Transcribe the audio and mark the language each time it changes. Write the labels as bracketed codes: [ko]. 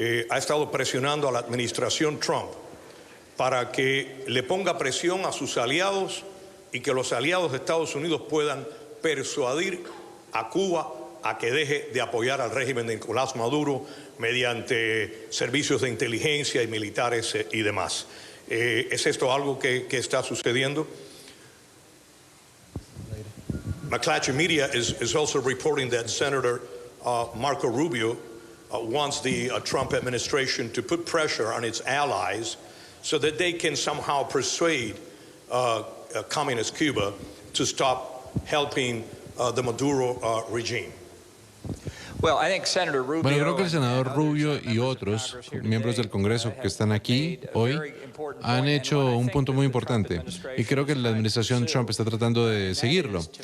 [es] ha estado presionando a la administración Trump para que le ponga presión a sus aliados y que los aliados de Estados Unidos puedan persuadir a Cuba a que deje de apoyar al régimen de Nicolás Maduro mediante servicios de inteligencia y militares y demás. ¿Es esto algo que está sucediendo? [en] McClatchy Media is also reporting that Senator Marco Rubio wants the Trump administration to put pressure on its allies so that they can somehow persuade communist Cuba to stop helping the Maduro regime. [es] Bueno, creo que el senador Rubio y otros miembros del Congreso que están aquí hoy han hecho un punto muy importante y creo que la administración Trump está tratando de seguirlo.